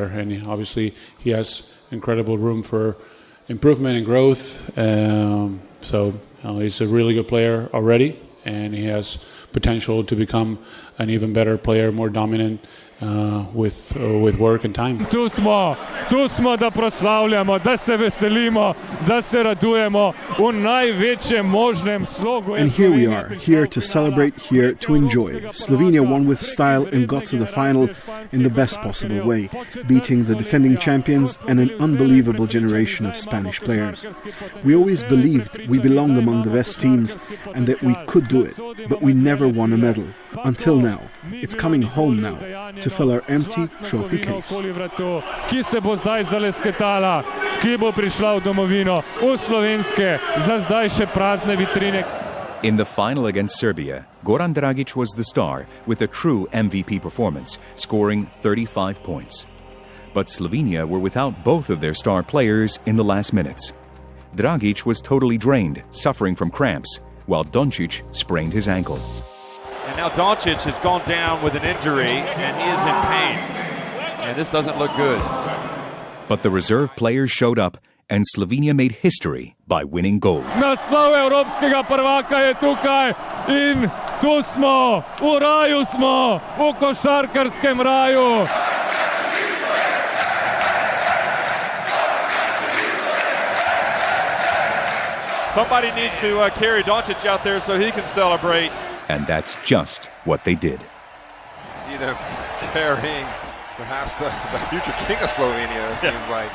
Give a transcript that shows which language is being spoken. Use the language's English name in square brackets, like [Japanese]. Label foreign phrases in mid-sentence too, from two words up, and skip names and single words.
[English] And obviously he has incredible room for improvement and growth. So he's a really good player already, and he has potential to become an even better player, more dominant with work and time. [Slovenian] Tu smo da proslavljamo, da se veselimo, da se radujemo v največjem možnem slogu. [English] And here we are, here to celebrate, here to enjoy. Slovenia won with style and got to the final in the best possible way, beating the defending champions and an unbelievable generation of Spanish players. We always believed we belonged among the best teams and that we could do it, but we never won a medal. Until now. It's coming home now to fill our empty trophy case. [Slovenian] Ki se bo zdaj zalesketala, ki bo prišla v domovino, v slovenske, za zdaj še prazne vitrine. [English] In the final against Serbia, Goran Dragic was the star with a true MVP performance, scoring 35 points. But Slovenia were without both of their star players in the last minutes. Dragic was totally drained, suffering from cramps, while Doncic sprained his ankle. And now Doncic has gone down with an injury and he is in pain. And this doesn't look good. But the reserve players showed up and Slovenia made history by winning gold. [Slovenian] Naslov evropskega prvaka je tukaj in tu smo, v raju smo, v košarkarskem raju. [English] Somebody needs to carry Doncic out there so he can celebrate. And that's just what they did. See them carrying perhaps the future king of Slovenia, it seems like.